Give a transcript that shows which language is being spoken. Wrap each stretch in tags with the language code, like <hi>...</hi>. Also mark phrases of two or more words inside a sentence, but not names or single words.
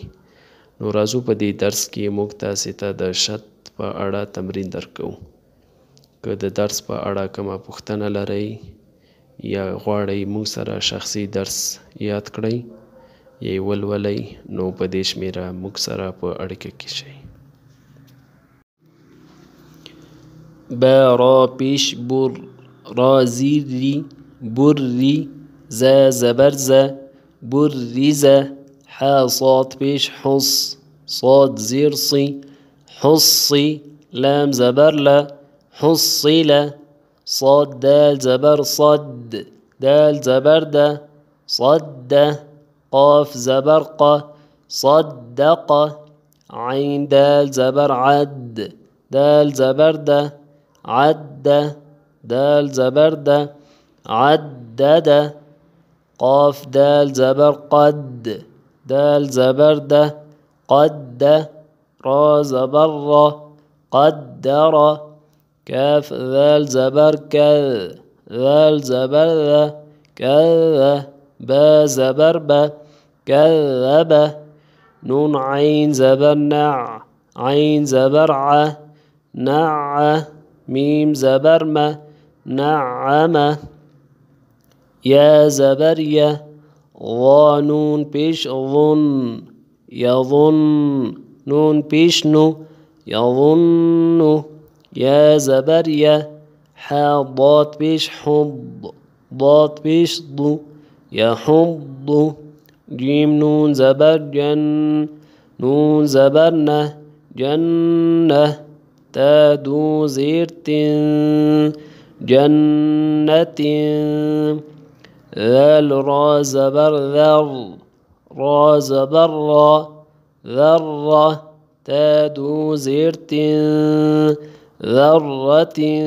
<ps>نو راځو په دې درس کې موږ تاسې ته د شت په اړه تمرین درکوو. که د درس په اړه کومه پوښتنه لرئ یا غواړئ موږ سره شخصي درس یاد کړئ یا یې ولولئ نو په دې شمیره موږ سره په اړیکه کې شئ. با را پیش بر، را زیر ری، بر ری، ز زبر ز، بر ریز، ح صاد پیش حص، صاد زیر صی، حصی، لام زبر ل، حصیل، صاد دال زبر صد، دال زبر د، صد، قاف زبر ق، صدق، عين دال زبر عد، دال زبر د، عد، دال زبر د، عدد، قاف دال زبر قد، دال زبر د، قد، را زبر را، قدر، كاف ذال زبر كذ، ذال زبر ذا، كذ، با زبر با، كذب، نون عين زبر نع، عين زبر ع، نع، ميم زبر ما، نعم، يا زبر يا، ظا نون پیش ظن، يظن، نون پیش نو، يظن، يا زبر يا، ح ضاد پیش حض، ضاد پیش ض، يحض، جيم نون زبر جن، نون زبر نه، جنة، تا دو زیر تن، جنة، ذال را زبر ذر، را زبر را، ذرة، تا دو زیر تن، ذرة،</ps>